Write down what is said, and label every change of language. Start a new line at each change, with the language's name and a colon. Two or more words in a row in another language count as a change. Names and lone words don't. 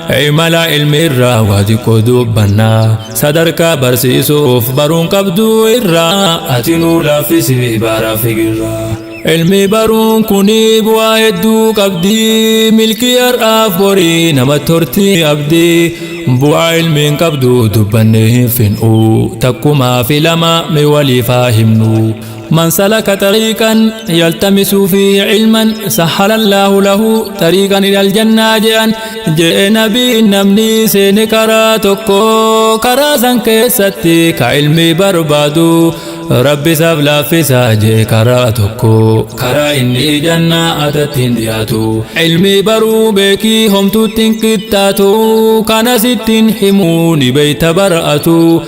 Oromo: Imala ilmi irraa waa xiqqoo dubbannaa, sadarkaa barsiisuuf baruun qabdu irraa ati nu laaffisi bara fikirraa. Ilmi baruun kuni bu'aa hedduu qabdi, milkii har'aaf borii nama tortii abdi. Bu'aa ilmiin qabdu dubbannee hin fin'u, takkumaa fi lama mee waliif haa himnu.
Arabic: من سلك طريقا يلتمس فيه علما سهل الله له طريقا إلى الجنة
Oromo: je'an je'e nabiin namni seene karaa tokko karaa san keessatti ka ilmi barbaadu Rabbi isaaf laaffisa jee karaa tokko karaa inni jannaa atatti hin dhiyaatu ilmi baruu beekii homtuutti hin qixxaatu kana sittiin himuu ni beeyta bara'atu